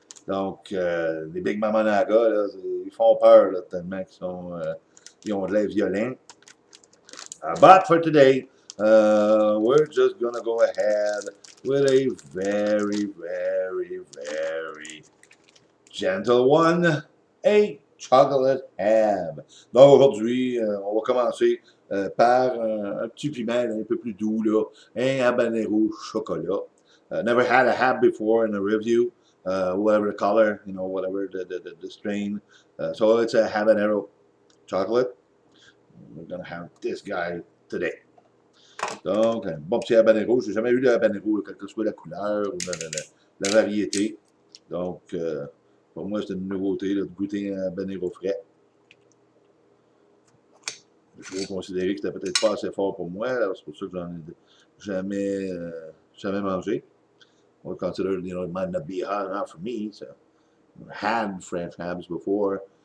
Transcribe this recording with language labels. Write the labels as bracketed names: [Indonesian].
[French] Donc, les Big Mama Naga, là, ils font peur là, tellement ils ont de l'air violents. [English] But for today, we're just going to go ahead with a very, very, very gentle one, a chocolate ham. [French] Donc aujourd'hui, on va commencer par un petit piment un peu plus doux, là, un habanero chocolat. [English] Never had a hab before in a review, whatever the color, whatever the strain. So it's a habanero chocolate. We're gonna have this guy today. [French] Donc, un bon petit habanero. J'ai jamais eu de habanero, quelle que soit la couleur ou la variété. Donc, pour moi, c'est une nouveauté là, de goûter un habanero frais. Je vais considérer que c'était peut-être pas assez fort pour moi. C'est pour ça que j'en ai jamais mangé. [English] I would consider, it might not be hot enough for me. So, I had French habs before.